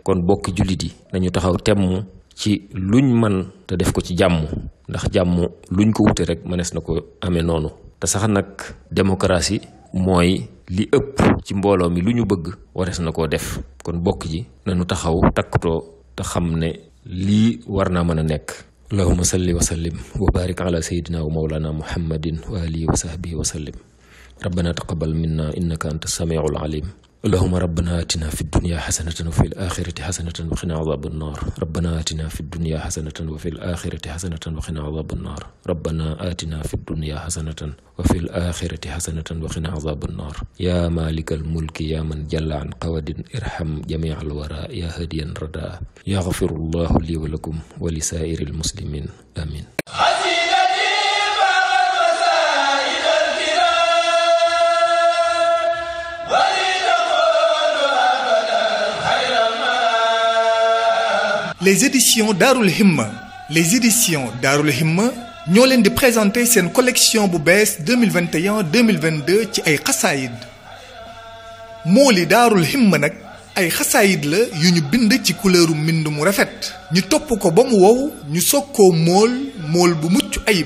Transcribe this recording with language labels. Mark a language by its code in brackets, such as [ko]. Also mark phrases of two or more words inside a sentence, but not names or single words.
[wo] kon bokk jullit yi nañu taxaw temm ci luñ man te def ko ci jàmm, ndax jàmm luñ ko wute rek mënees na ko amee noonu. te sax nag démocratie mooy li ëpp ci mbooloo mi lu ñu bëgg warees na koo def. kon bokk ji nañu taxaw takkutoo te xam ne lii war naa mën a nekk. [ar] اللهم صل وسلم وبارك على سيدنا ومولانا محمد وعلى آله وصحبه وسلم. ربنا تقبل منا إنك أنت السميع العليم. اللهم ربنا آتنا في الدنيا حسنة وفي الآخرة حسنة وقنا عذاب النار. ربنا آتنا في الدنيا حسنة وفي الآخرة حسنة وقنا عذاب النار. ربنا آتنا في الدنيا حسنة وفي الآخرة حسنة وقنا عذاب النار. يا مالك الملك يا من جل عن قود ارحم جميع الوراء يا هاديا رداء. يغفر الله لي ولكم ولسائر المسلمين آمين. [fr] Les éditions Darul Himma. Les éditions [wo] Darul Himma ñoo leen di présenter seen collection bu bees 2021-2022 ci ay xasaayid. mooli Darul Himma nag ay xasaayid la yu ñu bind ci couleuru mbind mu rafet. ñu topp ko ba mu wow ñu soog koo mool bu mucc ayib.